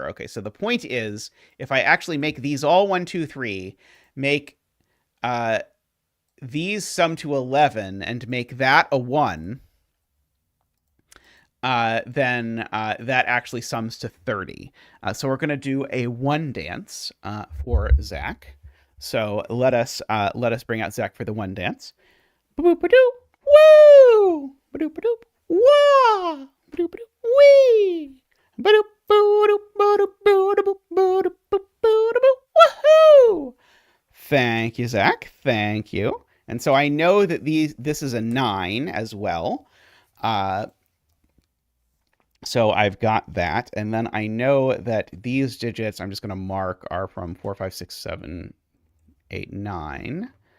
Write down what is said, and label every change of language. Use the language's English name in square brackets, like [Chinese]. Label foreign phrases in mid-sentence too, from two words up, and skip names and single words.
[English] Okay, so the point is, if I actually make these all 1, 2, 3, make these sum to 11 and make that a 1, then that actually sums to 30. So we're going to do a 1 dance for Zach. So let us bring out Zach for the 1 dance. Boop-a-doop, woo! Ba-doop-a-doop, wah! Ba-doop-a-doop, wee! Ba-doop, boo-doop, ba-doop, boo-doop, ba-doop, boo-doop, woohoo! Thank you, Zach. Thank you. And so I know that this is a 9 as well. So I've got that. And then I know that these digits, I'm just going to mark, are from 4, 5, 6, 7, 8, 9.